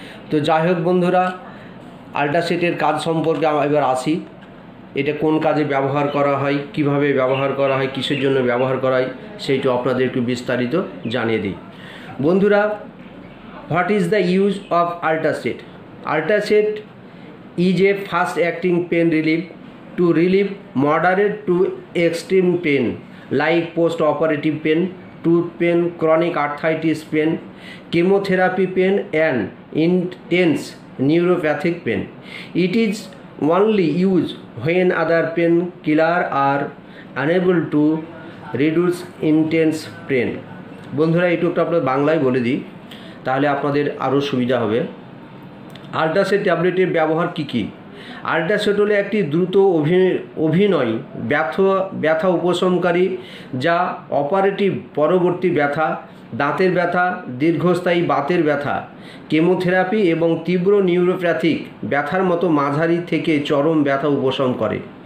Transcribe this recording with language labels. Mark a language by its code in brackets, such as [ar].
[bn] তো যাই হোক বন্ধুরা, আল্ট্রাসেটের কাজ সম্পর্কে এবার আসি। এটা কোন কাজে ব্যবহার করা হয়, কিভাবে ব্যবহার করা হয়, কিসের জন্য ব্যবহার করা হয়, সেইটা আপনাদের একটু বিস্তারিত জানিয়ে দিই। বন্ধুরা, [en] What is the use of Ultracet? Altaset is a fast-acting pain relief to relieve moderate to extreme pain like post-operative pain, tooth pain, chronic arthritis pain, chemotherapy pain, and intense neuropathic pain. It is only used when other painkillers are unable to reduce intense pain. [bn] বন্ধুরা একটু আপনাদের বাংলায় বলে দিই, তাহলে আপনাদের আরও সুবিধা হবে। আল্ট্রাসেট ট্যাবলেটের ব্যবহার কী কী? আল্ট্রাসেট হলো একটি দ্রুত অভিনয় ব্যথা উপশমকারী, যা অপারেটিভ পরবর্তী ব্যথা, দাঁতের ব্যথা, দীর্ঘস্থায়ী বাতের ব্যথা, কেমোথেরাপি এবং তীব্র নিউরোপ্যাথিক ব্যথার মতো মাঝারি থেকে চরম ব্যথা উপশম করে।